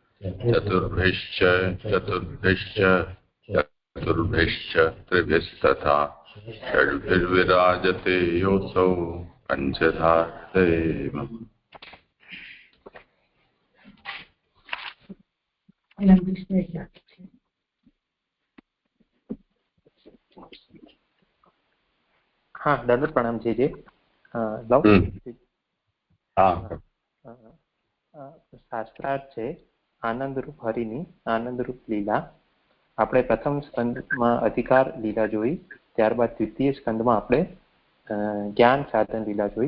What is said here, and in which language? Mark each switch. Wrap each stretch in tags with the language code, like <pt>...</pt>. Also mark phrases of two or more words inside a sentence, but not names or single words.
<sa>चतुर्भिश्च त्रिभिस्तथा षड्भिर्विराजते योऽसौ पञ्चधा देव।</sa> <hi>हाँ, दंड प्रणाम जी।</hi> <gu>શાસ્ત્રાર્થ છે આનંદરૂપ હરિની આનંદરૂપ લીલા. આપણે પ્રથમ સ્કંદમાં અધિકાર લીલા જોઈ, ત્યારબાદ દ્વિતીય સ્કંદમાં આપણે જ્ઞાન સાધન લીલા જોઈ.</gu>